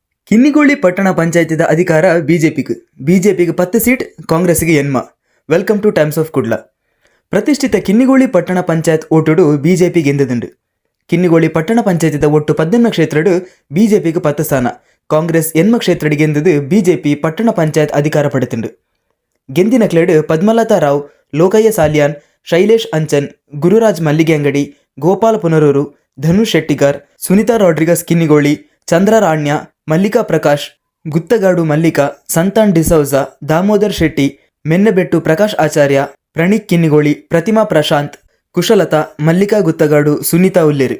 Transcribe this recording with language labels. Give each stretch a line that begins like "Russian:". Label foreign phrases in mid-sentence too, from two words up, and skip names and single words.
Tulu: ಕಿನ್ನಿಗೋಳಿ ಪಟ್ಟಣ ಪಂಚಾಯತಿದ ಅಧಿಕಾರ ಬಿಜೆಪಿಗೆ 10 ಸೀಟ್, ಕಾಂಗ್ರೆಸ್ಗೆ ಎನ್ಮ.
English: Welcome to Times of Kudla.
Tulu: ಪ್ರತಿಷ್ಠಿತ ಕಿನ್ನಿಗೋಳಿ ಪಟ್ಟಣ ಪಂಚಾಯತ್ ಓಟುಡು ಬಿಜೆಪಿಗೆ ಎಂದದುಂಡು. ಕಿನ್ನಿಗೋಳಿ ಪಟ್ಟಣ ಪಂಚಾಯತಿದ ಒಟ್ಟು 11 ಕ್ಷೇತ್ರಡು ಬಿಜೆಪಿಗೆ 10 ಸ್ಥಾನ, ಕಾಂಗ್ರೆಸ್ ಎನ್ಮ ಕ್ಷೇತ್ರಡಿಗೆ ಎಂದದು ಬಿಜೆಪಿ ಪಟ್ಟಣ ಪಂಚಾಯತ್ ಅಧಿಕಾರ ಪಡೆದುಂಡು. ಗೆಂದಿನ ಕ್ಲೇಡ್ ಪದ್ಮಲತಾ ರಾವ್, ಲೋಕಯ್ಯ ಸಾಲಿಯಾನ್, ಶೈಲೇಶ್ ಅಂಚನ್, ಗುರುರಾಜ್ ಮಲ್ಲಿಗೆ ಅಂಗಡಿ, ಗೋಪಾಲ್ ಪುನರೂರು, ಧನುಷ್ ಶೆಟ್ಟಿಗಾರ್, ಸುನಿತಾ ರಾಡ್ರಿಗಸ್ ಕಿನ್ನಿಗೋಳಿ, ಚಂದ್ರ ರಾಣ್ಯ, ಮಲ್ಲಿಕಾ ಪ್ರಕಾಶ್, ಗುತ್ತಗಾಡು ಮಲ್ಲಿಕಾ, ಸಂತಾನ್ ಡಿಸೌಜಾ, ದಾಮೋದರ್ ಶೆಟ್ಟಿ, ಮೆನ್ನೆಬೆಟ್ಟು ಪ್ರಕಾಶ್ ಆಚಾರ್ಯ, ಪ್ರಣೀತ್ ಕಿನ್ನಿಗೋಳಿ, ಪ್ರತಿಮಾ ಪ್ರಶಾಂತ್, ಕುಶಲತಾ, ಮಲ್ಲಿಕಾ ಗುತ್ತಗಾಡು, ಸುನೀತಾ ಉಲ್ಲೇರಿ.